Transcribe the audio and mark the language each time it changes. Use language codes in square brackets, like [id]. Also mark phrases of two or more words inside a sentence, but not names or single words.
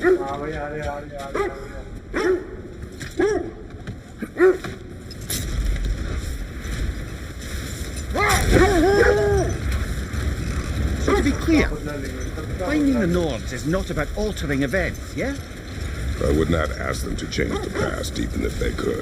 [hi] हाँ भाई आ रहे आ रहे आ रहे आ रहे। [en] So to be clear, finding the Nords is not about altering events, yeah? I would not ask them to change the past even if they could.